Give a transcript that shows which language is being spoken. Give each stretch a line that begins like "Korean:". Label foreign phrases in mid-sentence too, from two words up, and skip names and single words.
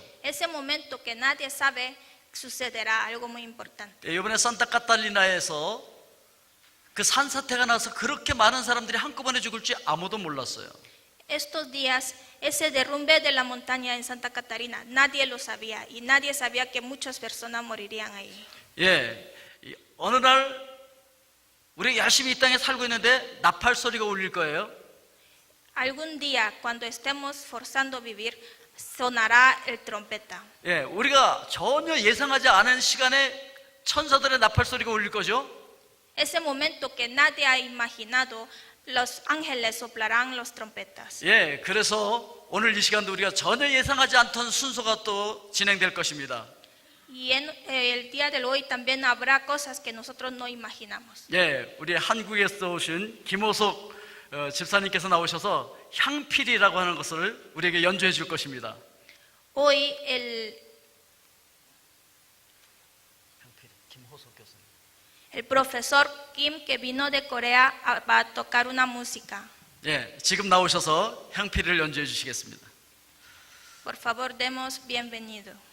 Spanish: Ese momento que nadie sabe sucederá algo muy importante.
Korean: 이번에 산타카탈리나에서 그 산사태가 나서 그렇게 많은 사람들이 한꺼번에 죽을 줄 아무도 몰랐어요.
Spanish: Estos días, ese derrumbe de la montaña en Santa Catarina, nadie lo sabía y nadie sabía que muchas personas morirían ahí.
Korean: 어느 날 우리 열심히 이 땅에 살고 있는데 나팔 소리가 울릴 거예요.
Spanish: Algún día, cuando estemos forzando vivir, sonará el trompeta.
Korean: 우리가 전혀 예상하지 않은 시간에 천사들의 나팔 소리가 울릴 거죠.
Spanish: Ese momento que nadie ha imaginado, los ángeles soplarán los trompetas.
Korean: 그래서 오늘 이 시간도 우리가 전혀 예상하지 않던 순서가 또 진행될 것입니다.
Spanish: Y en el día de hoy también habrá cosas que nosotros no imaginamos.
Korean: 우리 한국에서 오신 김호석 집사님께서 나오셔서 향필이라고 하는 것을 우리에게 연주해 줄 것입니다.
Spanish: Hoy el profesor Kim que vino de Corea va a tocar una música.
Korean: 지금 나오셔서 향필을 연주해 주시겠습니다.
Spanish: Por favor, demos bienvenido.